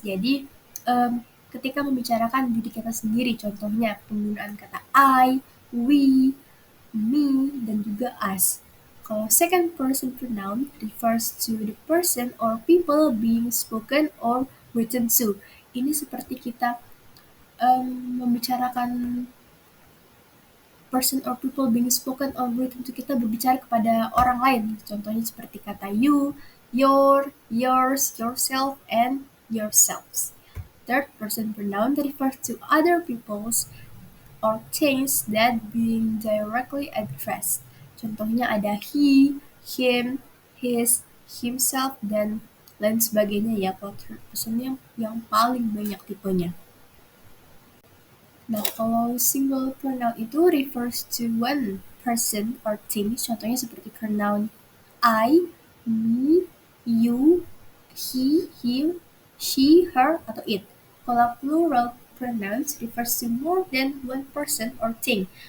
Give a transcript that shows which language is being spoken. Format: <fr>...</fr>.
<id>Jadi, ketika membicarakan diri kita sendiri, contohnya penggunaan kata I, we, me, dan juga us. Kalau</id> <en>second person pronoun refers to the person or people being spoken or written to.</en> <id>Ini seperti kita membicarakan</id> <en>person or people being spoken or written to,</en> <id>kita berbicara kepada orang lain. Contohnya seperti kata you, your, yours, yourself, and yourselves.</id> <en>Third person pronoun refers to other people's or things that being directly addressed.</en> <id>Contohnya ada he, him, his, himself, dan lain sebagainya ya. Kalau third person yang paling banyak tipenya. Nah, kalau</id> <en>single pronoun</en> <id>itu</id> <en>refers to one person or thing.</en> <id>Contohnya seperti pronoun I, me, you, he, him, she, her, atau it. Kalau</id> <en>plural pronouns refers to more than one person or thing.</en>